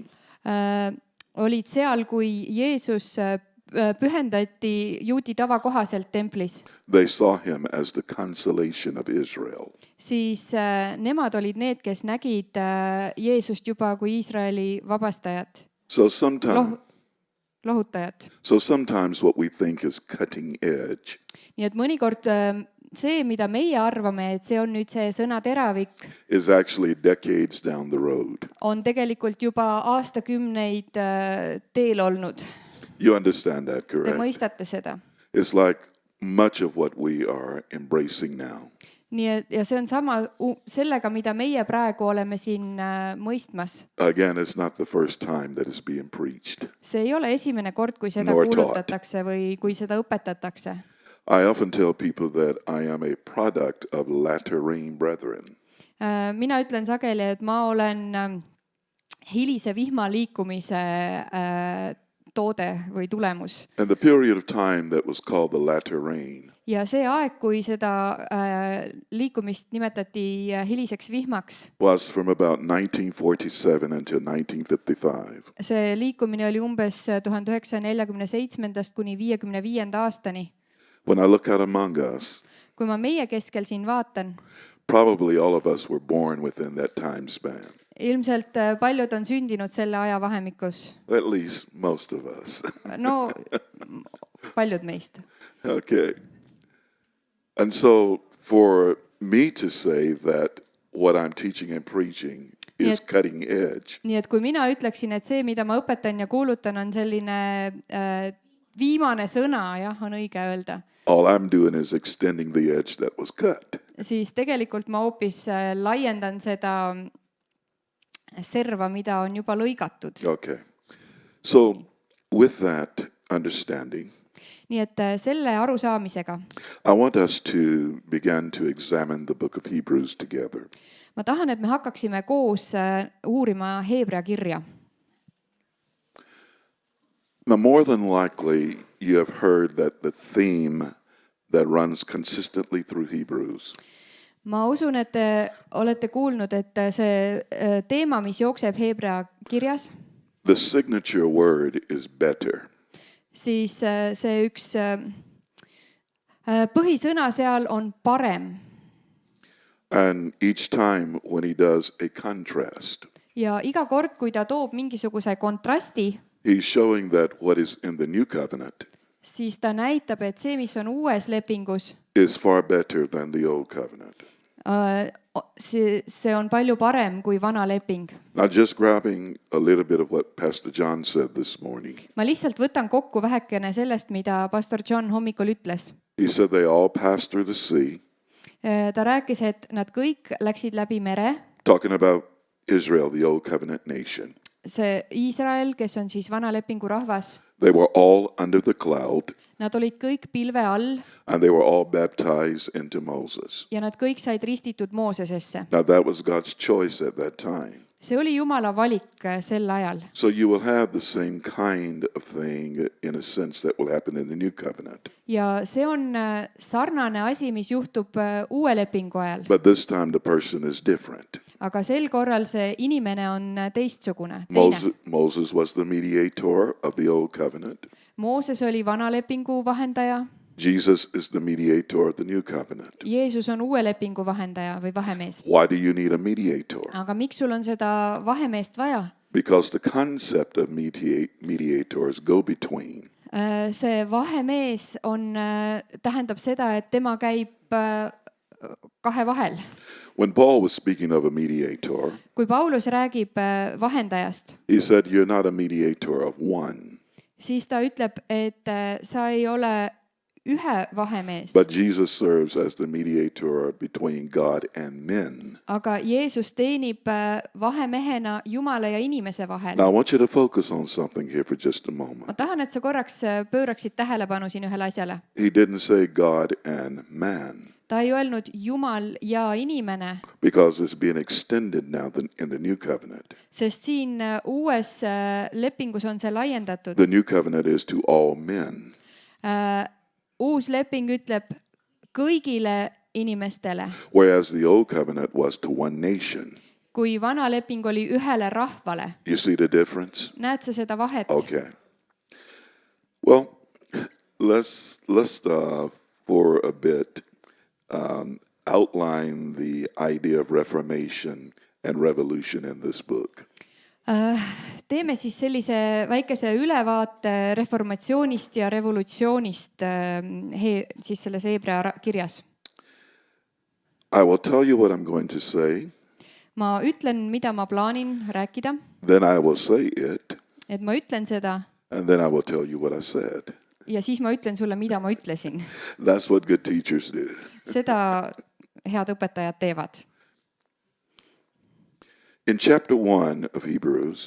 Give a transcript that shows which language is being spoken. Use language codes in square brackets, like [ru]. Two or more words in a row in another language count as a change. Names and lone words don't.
[et] olid seal, kui Jeesus pühendati juudi tava kohaselt templis, [en] they saw him as the consolation of Israel. [et] siis nemad olid need, kes nägid Jeesust juba kui Iisraeli vabastajat, [en] So sometimes, [et] lohutajat. [en] sometimes what we think is cutting edge [et] Nii et mõnikord see, mida meie arvame, et see on nüüd see sõnateravik, [en] is actually decades down the road. [et] on tegelikult juba aastakümneid teel olnud. [en] You understand that, [et] Te [en] correct? [et] mõistate seda. [en] It's like much of what we are embracing now. [et] Nii et, ja see on sama sellega, mida meie praegu oleme siin mõistmas. [en] Again, it's not the first time that it's being preached. [et] See ei ole esimene kord, kui seda [en] Nor [et] kuulutatakse või kui seda õpetatakse. [en] I often tell people that I am a product of latter rain brethren. [et] Mina ütlen sageli, et ma olen hilise vihma liikumise toode või tulemus. [en] And the period of time that was called the latter rain [et] Ja see aeg, kui seda liikumist nimetati hiliseks vihmaks, [en] was from about 1947 until 1955. [et] see liikumine oli umbes 1947 kuni 55 aastani. [en] When I look out among us, [et] Kui ma meie keskel siin vaatan, [en] probably all of us were born within that time span. [et] ilmselt paljud on sündinud selle ajavahemikus. [en] At least most of us. [et] No paljud meist. [en] Okay. And so for me to say that what I'm teaching and preaching is cutting edge, [et] Nii et kui mina ütleksin, et see, mida ma õpetan ja kuulutan, on selline viimane sõna, jah, on õige öelda, [en] all I'm doing is extending the edge that was cut. [et] siis tegelikult ma hoopis laiendan seda serva, mida on juba lõigatud. [en] Okay. So with that understanding, [et] Nii et selle arusaamisega [en] I want us to begin to examine the book of Hebrews together. [et] ma tahan, et me hakkaksime koos uurima Heebrea kirja. [en] Now, more than likely, you have heard that the theme that runs consistently through Hebrews [et] Ma usun, et te olete kuulnud, et see teema, mis jookseb Heebrea kirjas, [en] the signature word is better. [et] siis see üks põhisõna seal on parem. [en] And each time when he does a contrast, [et] Ja iga kord, kui ta toob mingisuguse kontrasti, [en] he's showing that what is in the new covenant [et] siis ta näitab, et see, mis on uues lepingus, [en] is far better than the old covenant. [et] see on palju parem kui vana leping. [en] Now, just grabbing a little bit of what Pastor John said this morning. [et] Ma lihtsalt võtan kokku vähekene sellest, mida pastor John hommikul ütles. [en] He said they all passed through the sea, [et] Ta rääkis, et nad kõik läksid läbi mere. [en] talking about Israel, the old covenant nation. [et] See Iisrael, kes on siis vana lepingu rahvas, [en] They were all under the cloud, [et] nad olid kõik pilve all [en] and they were all baptized into Moses. [et] ja nad kõik said ristitud Moosesesse. [en] Now, that was God's choice at that time. [et] See oli Jumala valik sel ajal. [en] So you will have the same kind of thing in a sense that will happen in the new covenant. [et] Ja see on sarnane asi, mis juhtub uue lepingu ajal. [en] But this time the person is different. [et] Aga sel korral see inimene on teistsugune, teine. [en] Moses was the mediator of the old covenant. [et] Mooses oli vana lepingu vahendaja. [en] Jesus is the mediator of the new covenant. [et] Jeesus on uue lepingu vahendaja või vahemees. [en] Why do you need a mediator? [et] Aga miks sul on seda vahemeest vaja? [en] Because the concept of mediators go between. [et] See vahemees tähendab seda, et tema käib kahe vahel. [en] When Paul was speaking of a mediator, [et] Kui Paulus räägib vahendajast, [en] he said, you're not a mediator of one, [et] siis ta ütleb, et sa ei ole ühe vahemees, [en] but Jesus serves as the mediator between God and men. [et] aga Jeesus teenib vahemehena Jumala ja inimese vahel. [en] Now, I want you to focus on something here for just a [et] Ma [en] moment. [et] tahan, et sa korraks pööraksid tähelepanu siin ühele asjale. [en] He didn't say God and man [et] Ta ei öelnud Jumal ja inimene, [en] because it's being extended now in the new covenant. [et] sest siin uues lepingus on see laiendatud. [en] The new covenant is to all men. [et] Uus leping ütleb kõigile inimestele, [en] Whereas the old covenant was to one nation. [et] kui vana leping oli ühele rahvale. [en] You see the difference? [et] Näed sa seda vahet? [en] Okay. Well, let's for a bit outline the idea of reformation and revolution in this book. [et] Teeme siis sellise väikese ülevaate reformatsioonist ja revolutsioonist siis selles Heebrea kirjas. [en] I will tell you what I'm going to say, [et] Ma ütlen, mida ma plaanin rääkida, [en] then I will say it, [et] et ma ütlen seda [en] and then I will tell you what I said. [et] ja siis ma ütlen sulle, mida ma ütlesin. [en] That's what good teachers do. [et] Seda head õpetajad teevad. [en] In chapter 1 of Hebrews,